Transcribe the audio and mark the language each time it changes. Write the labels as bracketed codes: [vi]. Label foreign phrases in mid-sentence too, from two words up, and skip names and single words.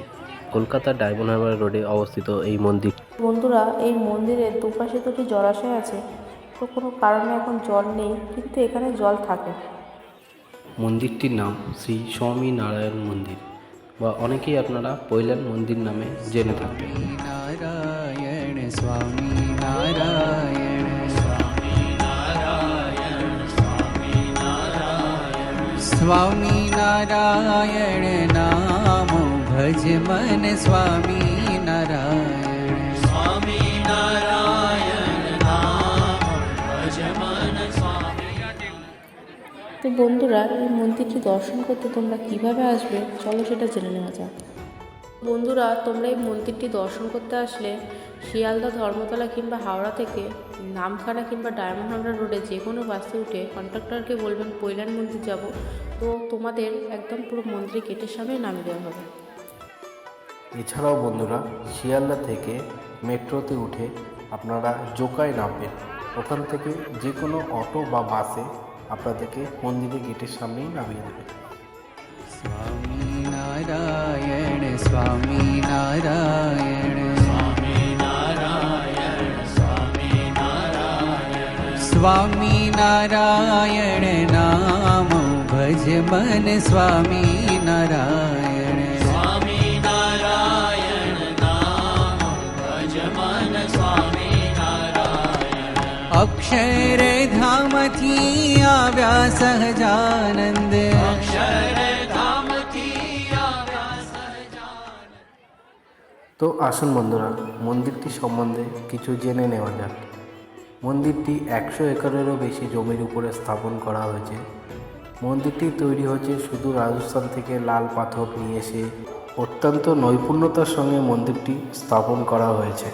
[bn] কলকাতার ডায়মন্ড হারবার রোডে অবস্থিত এই মন্দির। বন্ধুরা, এই মন্দিরের দুপাশে দুটি জলাশয় আছে। তো কোনো কারণে এখন জল নেই, কিন্তু এখানে জল থাকে। মন্দিরটির নাম শ্রী স্বামী নারায়ণ মন্দির, বা অনেকেই আপনারা কৈলান মন্দির নামে জেনে থাকবেন। [hi] नारायण स्वामी नारायण स्वामी नारायण स्वामी नारायण स्वामी नारायण नाम भज मन स्वामी नारायण स्वामी नारायण नाम भज मन स्वामी। [bn] তো বন্ধুরা, এই মন্দিরটি দর্শন করতে তোমরা কিভাবে আসবে, চলো সেটা জেনে নেওয়া যাক। বন্ধুরা, তোমরা এই মন্দিরটি দর্শন করতে আসলে শিয়ালদা, ধর্মতলা কিংবা হাওড়া থেকে নামখানা কিংবা ডায়মন্ড হারবার রোডে যে কোনো বাসে উঠে কন্ডাক্টরকে বলবেন কৈলান মন্দির যাব। তো তোমাদের একদম পুরো মন্দিরের গেটের সামনে নামিয়ে দেওয়া হবে। এছাড়াও বন্ধুরা, শিয়ালদা থেকে মেট্রোতে উঠে আপনারা জোকায় নামবেন। ওখান থেকে যে কোনো অটো বা বাসে আপনাদেরকে মন্দিরের গেটের সামনেই নামিয়ে দেবে। [hi] स्वामी नारायण स्वामी नारायण स्वामी नारायण स्वामी नारायण स्वामी नारायण नाम भज मन स्वामी नारायण स्वामी नारायण नाम भज मन स्वामी नारायण अक्षर धाम [gu] થી આવ્યા સહજાનંદ અક્ષર [bn] তো আসুন বন্ধুরা, মন্দিরটি সম্বন্ধে কিছু জেনে নেওয়া যাক। মন্দিরটি 100 একরেরও বেশি জমির উপরে স্থাপন করা হয়েছে। মন্দিরটি তৈরি হয়েছে শুধু রাজস্থান থেকে লাল পাথর নিয়ে এসে অত্যন্ত নৈপুণ্যতার সঙ্গে মন্দিরটি স্থাপন করা হয়েছে।